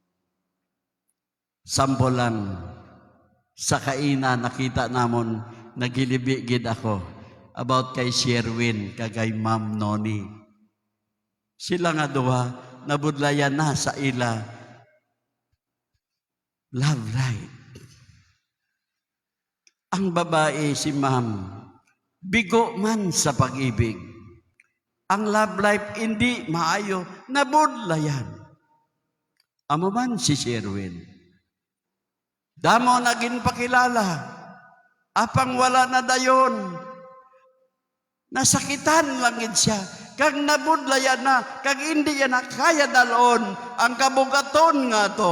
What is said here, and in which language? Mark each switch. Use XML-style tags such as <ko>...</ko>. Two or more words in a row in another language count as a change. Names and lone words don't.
<hil>Sample lang, sa kaina nakita namon, nagilibigid ako about kay Sherwin, kagay Ma'am Noni. Sila nga duha, nabudlayan na sa ila</hil> <en>love life.</en> <hil>Ang babae si Ma'am, bigo man sa pag-ibig. Ang</hil> <en>love life</en> <hil>hindi maayo, nabudlayan. Amo man si Sherwin. Damo naging pakilala, apang wala na dayon. Nasakitan langit siya, kag nabudlayan na, kag hindi yan kaya dalon ang kabugaton nga to.</hil>